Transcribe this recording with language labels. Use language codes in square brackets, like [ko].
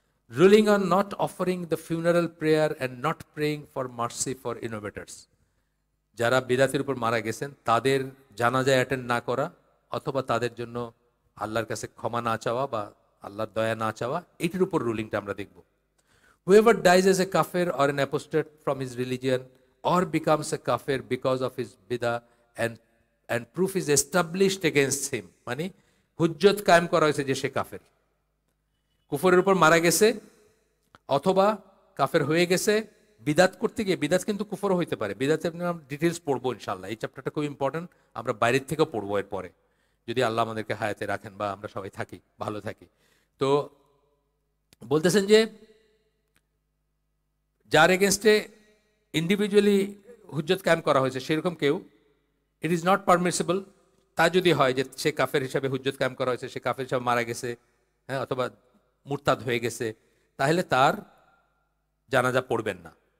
[en] ruling on not offering the funeral prayer and not praying for mercy for innovators, [bn] যারা বিদাতের উপর মারা গেছেন তাদের জানাজায় অ্যাটেন্ড না করা, অথবা তাদের জন্য আল্লাহর কাছে ক্ষমা না চাওয়া বা আল্লাহর দয়া না চাওয়া, এটির উপর রুলিংটা আমরা দেখব। [en] Whoever dies as a kafir or an apostate from his religion or becomes a kafir because of his bidah and proof is established against him, [bn] মানে হুজ্জত কায়েম করা হয়েছে যে সে কাফের, কুফরের উপর মারা গেছে অথবা কাফের হয়ে গেছে বিদাত করতে গিয়ে। বিদাত কিন্তু কুফরও হইতে পারে, বিদাতের ডিটেলস পড়বো ইনশাল্লাহ, এই চ্যাপ্টারটা খুব ইম্পর্টেন্ট, আমরা বাইরের থেকেও পড়বো এর পরে, যদি আল্লাহ আমাদেরকে হায়াতে রাখেন বা আমরা সবাই থাকি, ভালো থাকি। তো বলতেছেন যে যার এগেনস্টে ইন্ডিভিজুয়ালি হুজ্জত কায়েম করা হয়েছে সেরকম কেউ, [en] it is not permissible, [bn] তা যদি হয় যে সে কাফের হিসাবে হুজ্জত কায়েম করা হয়েছে, সে কাফের হিসাবে মারা গেছে, হ্যাঁ, অথবা মুরতাদ হয়ে গেছে, তাহলে তার জানাজা পড়বেন না।